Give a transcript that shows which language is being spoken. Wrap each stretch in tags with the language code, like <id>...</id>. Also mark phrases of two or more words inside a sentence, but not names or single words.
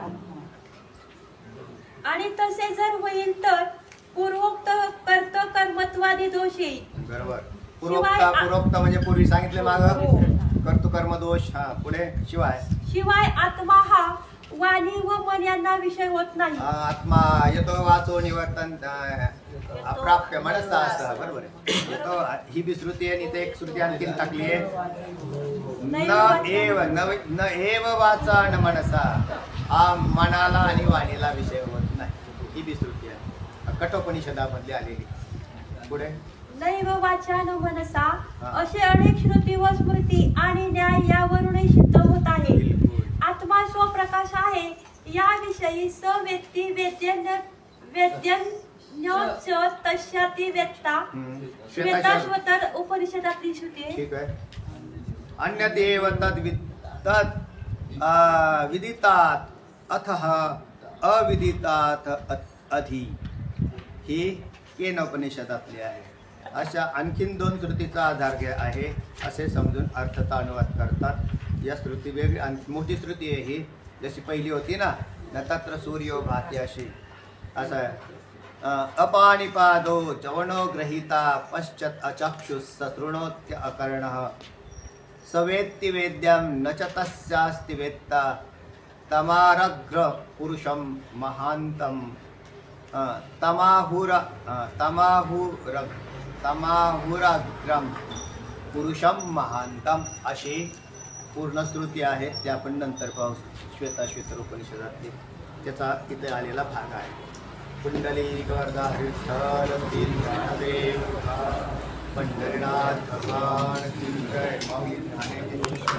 <mr>आणि तसे जर होईल तर पूर्वोक्त कर्त कर्मत्वादी दोष येईल. बरोबर. पूर्वोक्त म्हणजे पूर्वी सांगितले माग हो. कर्तुकर्म दोष. पुढे शिवाय आत्मा हा वाणी व मन यांना विषय होत नाही.</mr> <sa>आत्मा येतो वाचो निवर्तन अप्राप्य मनसा</sa> <mr>असं. बरोबर आहे. येतो ही बी श्रुती आहे. आणि एक श्रुती आणखीन टाकली आहे,</mr> <sa>न एव वाचा न मनसा.</sa> <mr>हा मनाला आणि वाणीला विषय होत नाही. ही बी श्रुती आहे, कठोपनिषदामधली आलेली. पुढे</mr> <sa>नैव वाचा न मनसा</sa> <mr>असे अनेक श्रुती व स्मृती आणि न्याय यावरूनही सिद्ध होत आहे. आत्मा स्वप्रकाश आहे याविषयी</mr> <sa>स व्यक्ती तस्याती वेत्ता</sa> <mr>श्वेताश्वतर उपनिषदातली श्रुती आहे. ठीक आहे.</mr> <sa>अन्यदेव तद विदितात अथः अविदितात अधि.</sa> <mr>ही केन उपनिषदातली आहे. अशा आणखीन 2 श्रुतीचा आधार घ्या आहे असे समजून अर्थाचा अनुवाद करतात. या श्रुती वेगळी मोठी श्रुती आहे ही, जशी पहिली होती ना,</mr> <sa>न तत्र सूर्यो भाती अशी.</sa> <mr>असं आहे.</mr> <sa>अपानिपादो जवनो ग्रहीता पश्चात अचक्षुः सशृणोत्य अकर्णः सवेत्ति वेद्यं न च तस्यास्ति वेत्ता तमारग्र पुरुषं महान्तं तमाहुरग्रम पुरुषम महांतम.</sa> <mr>अशी पूर्ण श्रुती आहे. ते आपण नंतर पाहू. श्वेताश्वेतर उपनिषदातली त्याचा इथे आलेला भाग आहे. कुंडली वरदा विठ्ठल श्री पंढरीनाथ</mr> <hi>भगवान की जय.</hi>